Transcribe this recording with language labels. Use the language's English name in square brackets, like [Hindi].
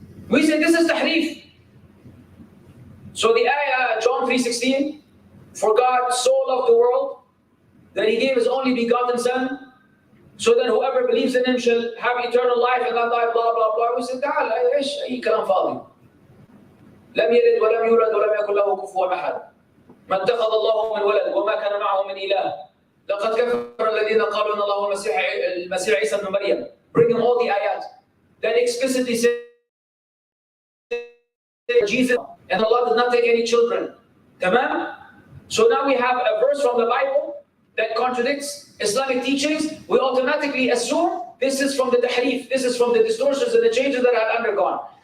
[English] We say this is tahrif. So the ayah, John 3:16, for God so loved the world that he gave his only begotten son, so that whoever believes in him shall have eternal life and not die, blah, blah, blah. We said, [Arabic] تعال, ايش اي كلام فاضي. لم يلد ولم يولد ولم يكن له كفوا احد. ما اتخذ الله من ولد وما كان معه من اله. لقد كفر الذين قالوا ان الله المسيح عيسى ابن مريم. [English] Bring him all the ayat that explicitly say Jesus and Allah did not take any children. Tamam? So now we have a verse from the Bible that contradicts Islamic teachings. We automatically assume this is from the tahrif, this is from the distortions and the changes that have undergone.